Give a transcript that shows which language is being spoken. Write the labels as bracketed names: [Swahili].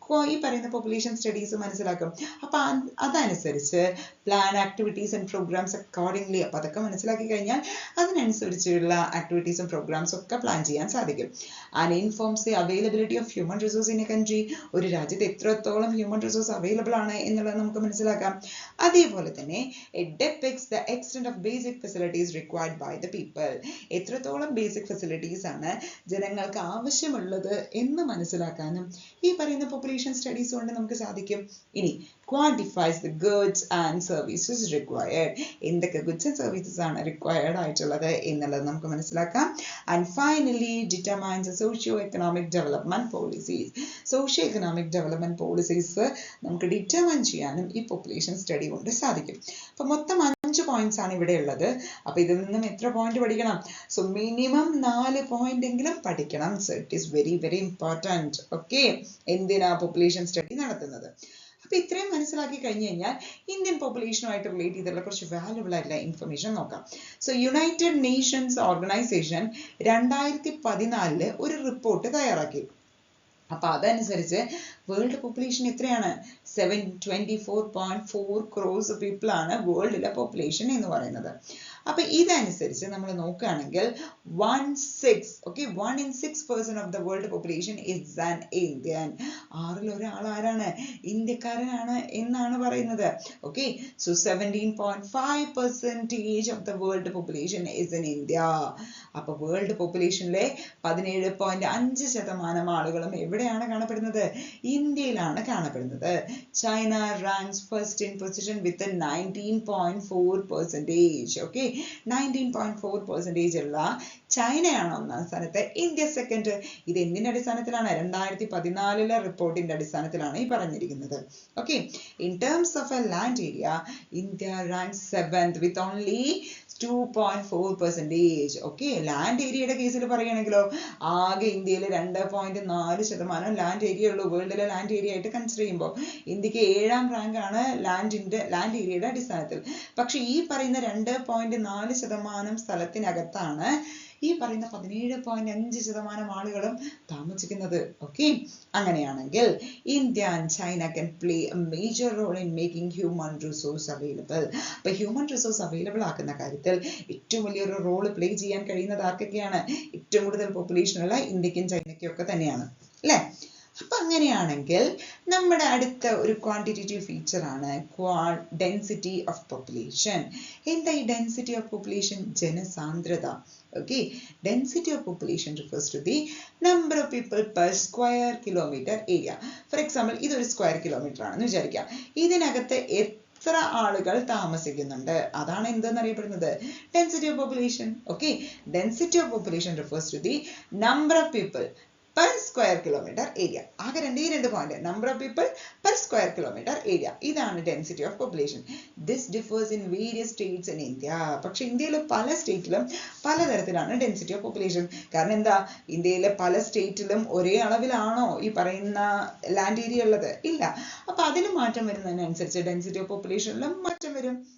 [Malayalam] ഈ പറയുന്ന population studies മനസ്സിലാക്കും. അപ്പൊ അതനുസരിച്ച് [English] Plan activities and programs accordingly. [Malayalam] അപ്പൊ അതൊക്കെ മനസ്സിലാക്കി കഴിഞ്ഞാൽ അതിനനുസരിച്ചുള്ള ആക്ടിവിറ്റീസും പ്രോഗ്രാംസും ഒക്കെ പ്ലാൻ ചെയ്യാൻ സാധിക്കും. [English] And informs the availability of human resource in a country. [Malayalam] ഒരു രാജ്യത്ത് എത്രത്തോളം ഹ്യൂമൻ റിസോഴ്സ് അവൈലബിൾ ആണ് എന്നുള്ളത് നമുക്ക് മനസ്സിലാക്കാം. അതേപോലെ തന്നെ [English] it depicts the extent of basic facilities required by the people. [Malayalam] എത്രത്തോളം ബേസിക് ഫെസിലിറ്റീസ് ആണ് ജനങ്ങൾക്ക് ആവശ്യമുള്ളത് എന്ന് മനസ്സിലാക്കാനും ഈ പറയുന്ന പോപ്പുലേഷൻ സ്റ്റഡീസ് കൊണ്ട് നമുക്ക് സാധിക്കും. [English] ഇനി quantifies the goods and services required. [Malayalam] എന്തൊക്കെ ഗുഡ്സ് ആൻഡ് സർവീസസ് ആണ് റിക്വയർഡ് ആയിട്ടുള്ളത് എന്നുള്ളത് നമുക്ക് മനസ്സിലാക്കാം. [English] And finally determines socio economic development policies. [Malayalam] Socio economic development policies നമുക്ക് ഡിറ്റർമൈൻ ചെയ്യാനും ഈ പോപ്പുലേഷൻ സ്റ്റഡി കൊണ്ട് സാധിക്കും. അപ്പൊ മൊത്തം 5 പോയിന്റ്സ് ആണ് ഇവിടെ ഉള്ളത്. അപ്പൊ ഇതിൽ നിന്നും എത്ര പോയിന്റ് പഠിക്കണം? സോ മിനിമം 4 പോയിന്റ് എങ്കിലും പഠിക്കണം. [English] So it is very very important. [Malayalam] Okay, എന്തിനാ പോപ്പുലേഷൻ സ്റ്റഡി നടത്തുന്നത്? അപ്പൊ ഇത്രയും മനസ്സിലാക്കി കഴിഞ്ഞു കഴിഞ്ഞാൽ ഇന്ത്യൻ പോപ്പുലേഷനുമായിട്ട് റിലേറ്റ് ചെയ്തിട്ടുള്ള കുറച്ച് വാല്യുബിൾ ആയിട്ടുള്ള ഇൻഫർമേഷൻ നോക്കാം. സോ യുണൈറ്റഡ് നേഷൻസ് ഓർഗനൈസേഷൻ 2014 ഒരു റിപ്പോർട്ട് തയ്യാറാക്കി. അപ്പൊ അതനുസരിച്ച് വേൾഡ് പോപ്പുലേഷൻ എത്രയാണ്? 724.4 crores പീപ്പിൾ ആണ് വേൾഡിലെ പോപ്പുലേഷൻ എന്ന് പറയുന്നത്. അപ്പൊ ഇതനുസരിച്ച് നമ്മൾ നോക്കുകയാണെങ്കിൽ [English] 1 in 6% of the world population is an Indian. [Malayalam] 6ൽ ഒരാൾ ആരാണ്? ഇന്ത്യക്കാരനാണ് എന്നാണ് പറയുന്നത്. [English] Okay, so 17.5% of the world population is in India. [Malayalam] അപ്പൊ വേൾഡ് പോപ്പുലേഷനിലെ 17.5% ആളുകളും എവിടെയാണ് കാണപ്പെടുന്നത്? ഇന്ത്യയിലാണ് കാണപ്പെടുന്നത്. [English] China ranks first in position with 19.4%. [Malayalam] Okay, 19.4% ഉള്ള ചൈനയാണ് ഒന്നാം സ്ഥാനത്ത്, ഇന്ത്യ സെക്കൻഡ്. ഇത് എന്തിന്റെ അടിസ്ഥാനത്തിലാണ്? 2014 റിപ്പോർട്ടിന്റെ അടിസ്ഥാനത്തിലാണ് ഈ പറഞ്ഞിരിക്കുന്നത്. [English] Okay, in terms of a land area India rank 7th with only 2.4%. [Malayalam] Okay, land ഏരിയയുടെ കേസിൽ പറയുകയാണെങ്കിലോ ആകെ ഇന്ത്യയിൽ 2.4% ലാൻഡ് ഏരിയ ഉള്ളൂ. വേൾഡിലെ ലാൻഡ് ഏരിയ ആയിട്ട് കൺസിഡർ ചെയ്യുമ്പോൾ ഇന്ത്യക്ക് 7ാം റാങ്ക് ആണ് ലാൻഡ് ഏരിയയുടെ അടിസ്ഥാനത്തിൽ. പക്ഷെ ഈ പറയുന്ന 2.4% സ്ഥലത്തിനകത്താണ് ഈ പറയുന്ന 17.5% ആളുകളും താമസിക്കുന്നത്. ഓക്കെ, അങ്ങനെയാണെങ്കിൽ [English] India and China can play a major role in making human resource available. [Malayalam] അപ്പൊ ഹ്യൂമൻ റിസോഴ്സ് അവൈലബിൾ ആക്കുന്ന കാര്യത്തിൽ ഏറ്റവും വലിയൊരു റോൾ പ്ലേ ചെയ്യാൻ കഴിയുന്നത് ആർക്കൊക്കെയാണ്? ഏറ്റവും കൂടുതൽ പോപ്പുലേഷൻ ഉള്ള ഇന്ത്യക്കും ചൈനയ്ക്കും ഒക്കെ തന്നെയാണ്, അല്ലെ? അപ്പൊ അങ്ങനെയാണെങ്കിൽ നമ്മുടെ അടുത്ത ഒരു ക്വാണ്ടിറ്റേറ്റീവ് ഫീച്ചർ ആണ് ഡെൻസിറ്റി ഓഫ് പോപ്പുലേഷൻ. എന്താ ഈ ഡെൻസിറ്റി ഓഫ് പോപ്പുലേഷൻ? ജനസാന്ദ്രത. [English] Okay, density of population refers to the number of people per square kilometer area. For example, [Malayalam] ഇതൊരു സ്ക്വയർ കിലോമീറ്റർ ആണെന്ന് വിചാരിക്കാം. ഇതിനകത്ത് എത്ര ആളുകൾ താമസിക്കുന്നുണ്ട്? അതാണ് എന്തെന്ന് അറിയപ്പെടുന്നത്? Density of population. [English] Okay, density of population refers to the number of people per square kilometer area. [Malayalam] ആകെ രണ്ട് point, [English] number of people per square kilometer area. [Malayalam] ഇതാണ് density of population. [English] This differs in various states in India. [Malayalam] പക്ഷെ ഇന്ത്യയിലെ പല സ്റ്റേറ്റിലും പലതരത്തിലാണ് density of population. കാരണം എന്താ? ഇന്ത്യയിലെ പല സ്റ്റേറ്റിലും ഒരേ അളവിലാണോ ഈ പറയുന്ന ലാൻഡ് ഏരിയ ഉള്ളത്? ഇല്ല. അപ്പൊ അതിന് മാറ്റം വരുന്നതിനനുസരിച്ച് ഡെൻസിറ്റി ഓഫ് പോപ്പുലേഷനിലും മാറ്റം വരും.